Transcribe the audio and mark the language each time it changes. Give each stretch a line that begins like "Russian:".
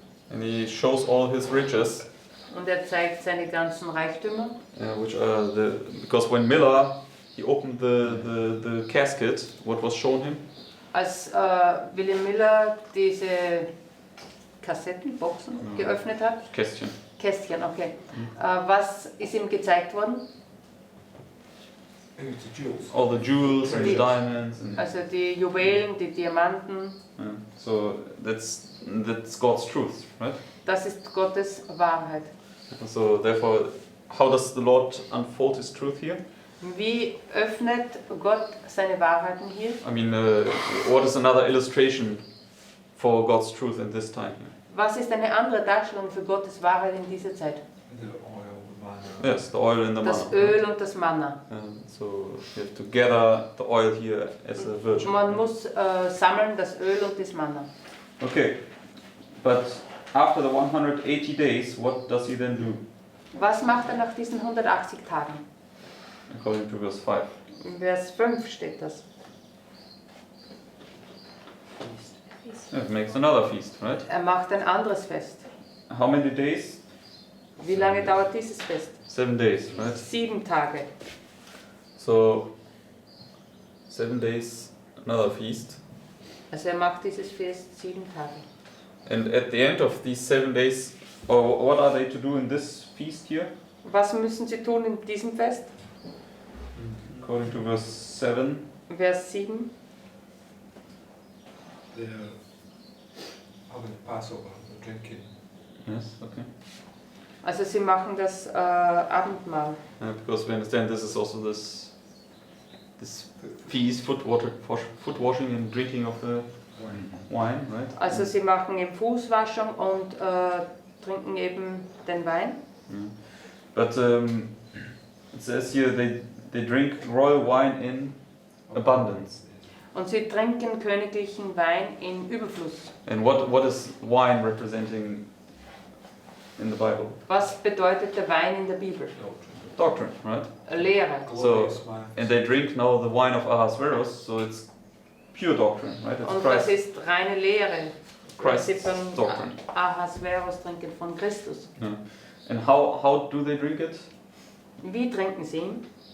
English: And he shows all his riches,
German: und er zeigt seine ganzen Reichtümer.
English: which are because when Miller he opened the casket, what was shown him?
German: Als William Miller diese Kassettenboxen geöffnet hat, Kästchen. Kästchen, okay. Was ist ihm gezeigt worden?
English: It's the jewels. All the jewels and the
German: Die-
English: diamonds. And,
German: Also die Juwelen, die Diamanten,
English: so that's God's truth, right?
German: das ist Gottes Wahrheit.
English: So therefore, how does the Lord unfold His truth here?
German: Wie öffnet Gott seine Wahrheiten hier?
English: I mean, what is another illustration for God's truth in this time?
German: Was ist eine andere Darstellung für Gottes Wahrheit in dieser Zeit?
English: The oil, the manna. Yes, the oil and the
German: Das
English: manna.
German: Öl und das Manna.
English: So you have to gather the oil here as a virgin.
German: Man muss sammeln das Öl und das Manna.
English: Okay, but after the 180 days, what does he then do?
German: Was macht er nach diesen 180 Tagen?
English: According to verse 5.
German: In Vers 5 steht das.
English: Yeah, it makes another feast, right?
German: Er macht ein anderes Fest.
English: How many days?
German: Wie lange dauert dieses Fest?
English: 7 days, right?
German: 7 Tage.
English: So 7 days, another feast.
German: Also er macht dieses Fest 7 Tage.
English: And at the end of these 7 days, or what are they to do in this feast here?
German: Was müssen sie tun in diesem Fest?
English: According to verse 7.
German: Vers 7.
English: They're having Passover, they're drinking. Yes, okay.
German: Also sie machen das Abendmahl.
English: Because we understand this is also this feast, foot washing and drinking of the wine, right?
German: Also sie machen eben Fußwaschung und trinken eben den Wein.
English: Yeah. But it says here they drink royal wine in abundance.
German: Und sie trinken königlichen Wein in Überfluss.
English: And what is wine representing in the Bible?
German: Was bedeutet der Wein in der Bibel?
English: Doctrine, right?
German: Lehre.
English: Glorious wine. And they drink now the wine of Ahasuerus, so it's pure doctrine, right? It's
German: Und das
English: Christ.
German: ist reine Lehre.
English: Christ's
German: Sie von
English: doctrine.
German: Ahasuerus trinken von Christus.
English: Yeah. And how do they drink it?
German: Wie trinken sie ihn?